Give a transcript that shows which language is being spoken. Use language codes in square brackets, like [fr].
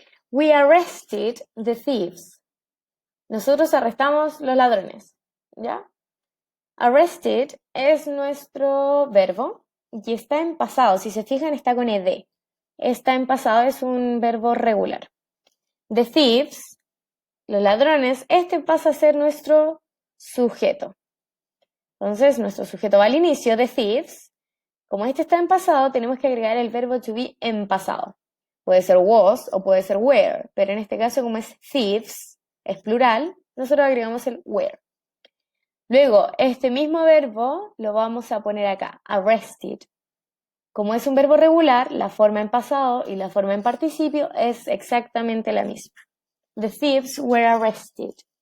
[en] We arrested the thieves. [es] Nosotros arrestamos los ladrones, ¿ya? Arrested es nuestro verbo y está en pasado. Si se fijan, está con ed. Está en pasado, es un verbo regular. [en] The thieves, [es] los ladrones, este pasa a ser nuestro sujeto. Entonces, nuestro sujeto va al inicio, [en] the thieves. [es] Como este está en pasado, tenemos que agregar el verbo to be en pasado. Puede ser was o puede ser were, pero en este caso, como es thieves, es plural, nosotros agregamos el were. Luego, este mismo verbo lo vamos a poner acá, arrested. Como es un verbo regular, la forma en pasado y la forma en participio es exactamente la misma. [en] The thieves were arrested.